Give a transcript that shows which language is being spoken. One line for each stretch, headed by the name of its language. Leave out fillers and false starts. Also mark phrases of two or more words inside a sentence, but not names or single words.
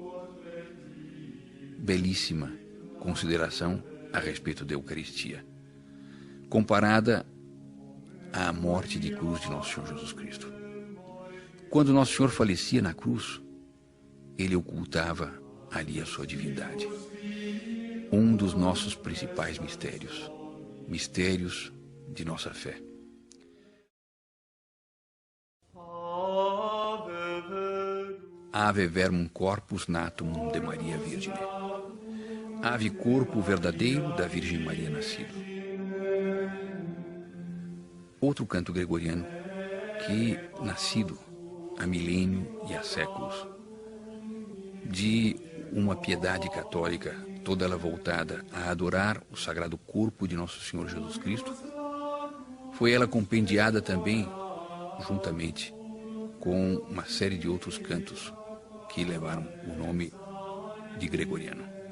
Portuguese: Belíssima consideração a respeito da Eucaristia, comparada à morte de cruz de Nosso Senhor Jesus Cristo. Quando Nosso Senhor falecia na cruz, Ele ocultava ali a sua divindade. Um dos nossos principais mistérios de nossa fé.
Latin: Ave verbum corpus natum de Maria Virgine.
Portuguese: ave corpo verdadeiro da Virgem Maria nascido. Outro canto gregoriano que, nascido há milênio e há séculos, de uma piedade católica, toda ela voltada a adorar o sagrado corpo de Nosso Senhor Jesus Cristo, foi ela compendiada também, juntamente com uma série de outros cantos que levaram o nome de gregoriano.